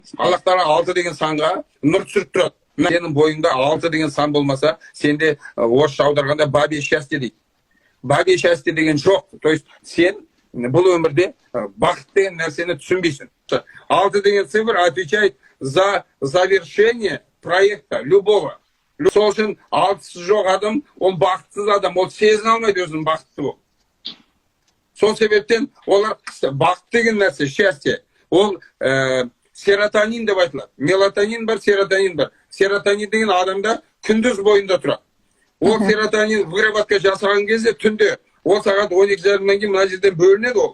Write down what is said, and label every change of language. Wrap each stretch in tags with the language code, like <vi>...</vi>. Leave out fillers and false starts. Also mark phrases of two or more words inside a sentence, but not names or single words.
<kk>Аллах Тағала 6 деген санға нұр түсіріп тұрады. Сенің бойыңда 6 деген сан болмаса, сенде орысша аударғанда</kk> <ru>бабе счастье</ru> <kk>дейді.</kk> <ru>Бабе счастье</ru> <kk>деген жоқ.</kk> <ru>То есть</ru> <kk>сен бұл өмірде бақыт деген нәрсені түсінбейсің. 6 деген</kk> <ru>цифр отвечает за завершение проекта любого.</ru> <kk>Сол үшін 6-сы жоқ адам, ол бақытсыз адам, ол сезіне алмайды өзінің бақытты болып. Сол себептен олар бақыт деген нәрсе, счастье. Ол серотонин деп айтылады. Мелатонин бар, серотонин бар. Серотонин деген адамда күндіз бойында тұрады. Ол</kk> <ru>серотонин выработка</ru> <kk>жасаған кезде түнде, ол сағат 12:30-нан кейін мына жерден бөлінеді ол.</kk>